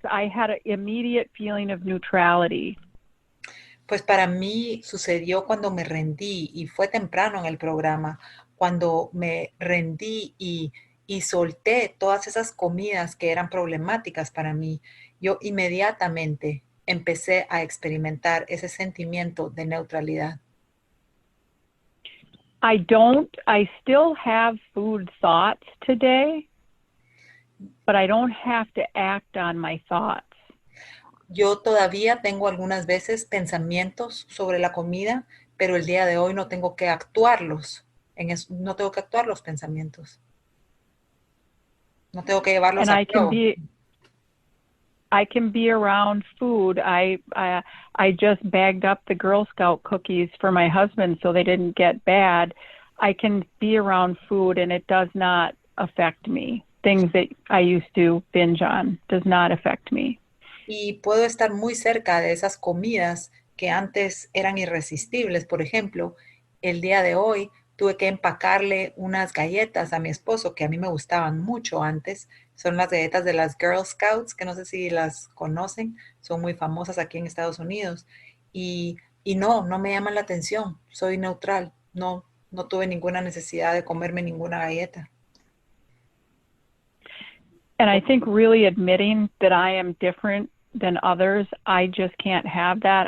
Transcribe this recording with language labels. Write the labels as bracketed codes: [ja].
[en] I had an immediate feeling of neutrality. [es] Pues para mí sucedió cuando me rendí y fue temprano en el programa, cuando me rendí y solté todas esas comidas que eran problemáticas para mí. Yo inmediatamente empecé a experimentar ese sentimiento de neutralidad. [en] I still have food thoughts today, but I don't have to act on my thoughts. [es] Yo todavía tengo algunas veces pensamientos sobre la comida, pero el día de hoy no tengo que actuarlos. No tengo que actuar los pensamientos. No tengo que llevarlos a cabo. [en] I can be around food. I just bagged up the Girl Scout cookies for my husband so they didn't get bad. I can be around food and it does not affect me. Things that I used to binge on does not affect me. [es] Y puedo estar muy cerca de esas comidas que antes eran irresistibles. Por ejemplo, el día de hoy tuve que empacarle unas galletas a mi esposo que a mí me gustaban mucho antes. Son las galletas de las Girl Scouts, que no sé si las conocen, son muy famosas aquí en Estados Unidos. Y no me llaman la atención, soy neutral, no tuve ninguna necesidad de comerme ninguna galleta. [en] And I think really admitting that I am different than others, I just can't have that.